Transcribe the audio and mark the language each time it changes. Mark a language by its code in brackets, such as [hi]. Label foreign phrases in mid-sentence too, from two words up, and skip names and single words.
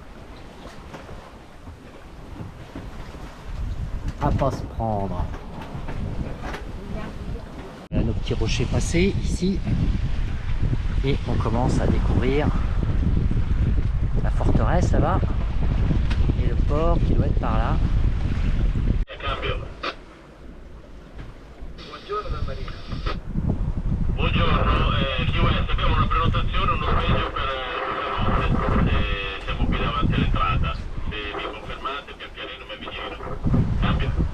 [fr] À pas se prendre. Voilà nos petits rochers passés ici. Et on commence à découvrir la forteresse là-bas. Et le port qui doit être par là. [it] Buongiorno, QS, abbiamo una prenotazione, uno sveglio per notte. Siamo qui davanti all'entrata. Se mi confermate, pian pianino mi avvicino. Cambio.